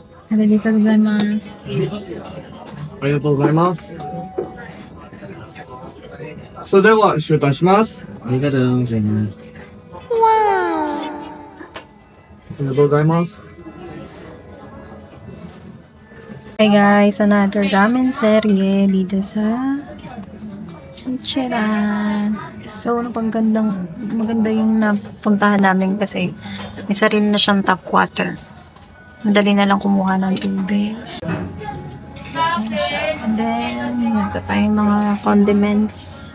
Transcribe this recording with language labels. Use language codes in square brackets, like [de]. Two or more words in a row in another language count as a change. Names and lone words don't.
[ja] ありがとうございます。ありがとうございます。それでは、終退します。ありがとうございます。ありがとうございます。 [en] Hey guys, another ramen [tl] serye dito sa Ichiran. So, maganda yung napuntahan namin kasi may sarili na siyang tap water. Madali na lang kumuha ng tubig. [en] And then, [tl] ito pa yung mga condiments.